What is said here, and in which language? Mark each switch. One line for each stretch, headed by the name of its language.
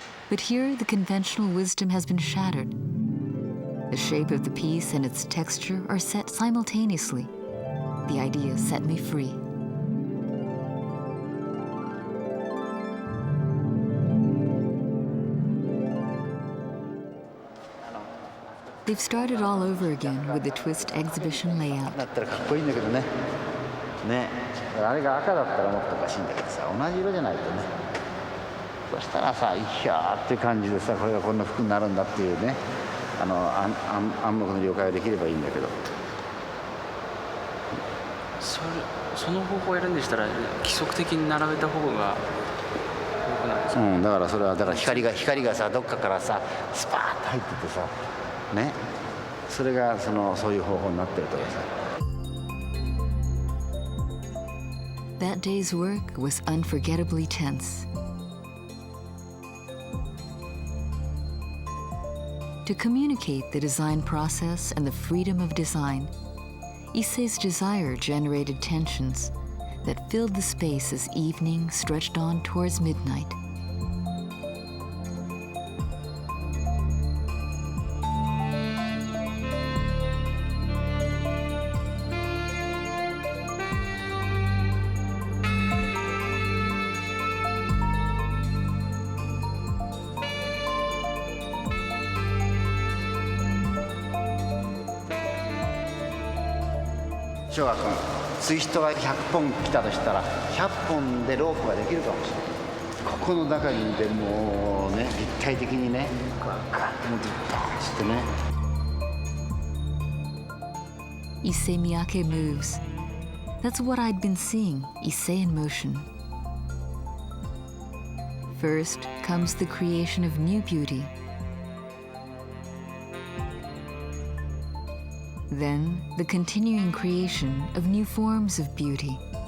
English: But here, the conventional wisdom has been shattered. The shape of the piece and its texture are set simultaneously. The idea set me free. They've started all over again with the twist exhibition layout.
Japanese: だったらかっこいいんだけどね。ね、あれが赤だったらもっとおかしいんだけどさ、同じ色じゃないとね。そしたらさ、いやーって感じでさ、これがこんな服になるんだっていうね、暗黙の了解ができればいいんだけど。その方法をやるんでしたら規則的に並べた方が良くないですか？だからそれはだから光がさどっかからさスパーッと入っててさね、それがそういう方法になってるとかさ。
English: That day's work was unforgettably tense. To communicate the design process and the freedom of design, Issei's desire generated tensions that filled the space as evening stretched on towards midnight.
Japanese: 小学君、ツイストが100本来たとしたら100本でロープができるかもしれない。ここの中にいてもうね、立体的にね、ガッと持ってバーンしてね。
English: Issey Miyake moves. That's what I'd been seeing, Issei in motion. First comes the creation of new beauty. Then the continuing creation of new forms of beauty.